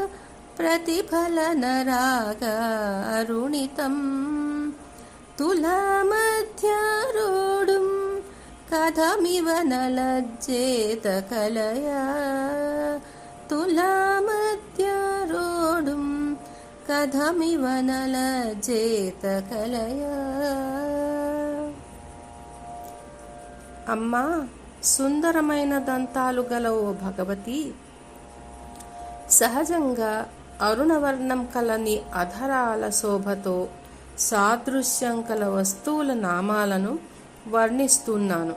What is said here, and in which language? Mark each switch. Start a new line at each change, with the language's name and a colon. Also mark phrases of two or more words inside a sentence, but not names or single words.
Sanskrit: प्रतिफलनरागारुणितं तुलामध्यारोढुं कथमिव न लज्जेत कलया तुलामध्यारोढुं कथमिव न लज्जेत कलया.
Telugu: అమ్మా, సుందరమైన దంతాలు గల ఓ భగవతి, సహజంగా అరుణవర్ణం కలని అధరాల శోభతో సాదృశ్యం కల వస్తువుల నామాలను వర్ణిస్తున్నాను.